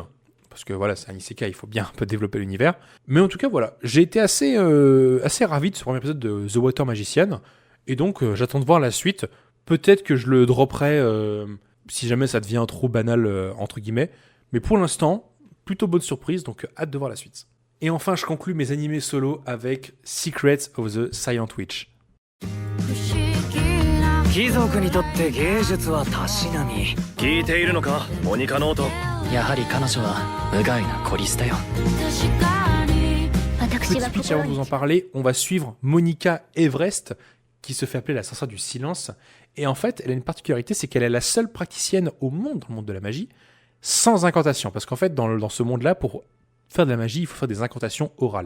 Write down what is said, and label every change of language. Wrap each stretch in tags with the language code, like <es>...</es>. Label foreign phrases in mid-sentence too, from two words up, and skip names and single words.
<fr>Parce que voilà, c'est un isekai, il faut bien un peu développer l'univers. Mais en tout cas, voilà, j'ai été assez ravi de ce premier épisode de The Water Magician. Et donc, j'attends de voir la suite. Peut-être que je le dropperai si jamais ça devient trop banal, entre guillemets. Mais pour l'instant, plutôt bonne surprise, donc hâte de voir la suite. Et enfin, je conclus mes animés solo avec Secrets of the Silent Witch.</fr> <ja>貴族にとって芸術はたしなみ。聞いているのか、モニカノート。やはり彼女は無害なコリスだよ。</ja> <fr>Petit speech avant de vous en parler, on va suivre Monica Everest, qui se fait appeler la sorcière du silence. Et en fait, elle a une particularité, c'est qu'elle est la seule praticienne au monde, dans le monde de la magie, sans incantation. Parce qu'en fait, dans ce monde-là, pour faire de la magie, il faut faire des incantations orales.</fr>